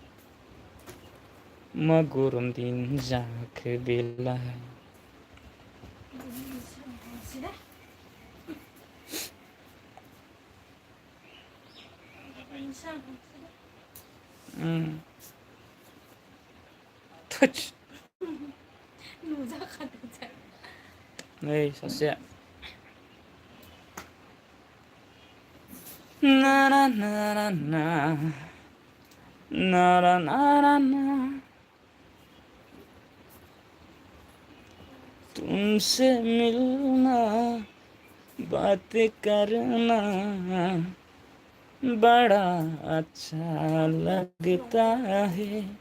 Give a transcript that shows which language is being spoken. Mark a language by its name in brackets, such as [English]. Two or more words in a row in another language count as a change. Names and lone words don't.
[Bodo] मा गरम दिन जाखो बेलाय थोस नै सासेया ना ना ना ना ना [Hindi] ना ना ना ना तुमसे मिलना बातें करना बड़ा अच्छा लगता है